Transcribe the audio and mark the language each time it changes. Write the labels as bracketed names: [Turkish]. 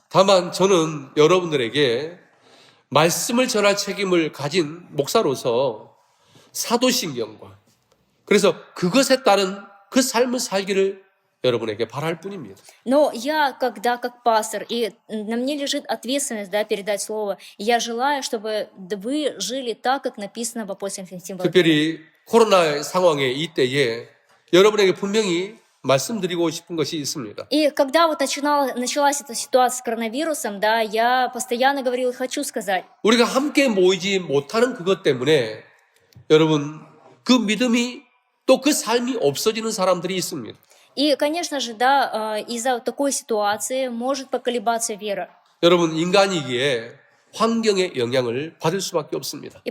[Korean] 다만 저는 여러분들에게 말씀을 전할 책임을 가진 목사로서 사도신경과 그래서 그것에 따른 그 삶을 살기를 여러분에게 바랄 뿐입니다. [Russian] Но я, как пастор, и на мне лежит ответственность, да, передать слово, и я желаю, чтобы вы жили так, как написано в апостольском символе. [Korean] 특별히 코로나 상황의 이때에 여러분에게 분명히 말씀드리고 싶은 것이 있습니다. [Russian] И когда вот началась эта ситуация с коронавирусом, да, я постоянно говорила, хочу сказать, [Korean] 우리가 함께 모이지 못하는 그것 때문에 여러분 그 믿음이 또 그 삶이 없어지는 사람들이 있습니다. [Russian] и, конечно же, да, из-за такой ситуации может поколебаться вера. [Korean] 여러분 인간이기에 환경의 영향을 받을 수밖에 없습니다.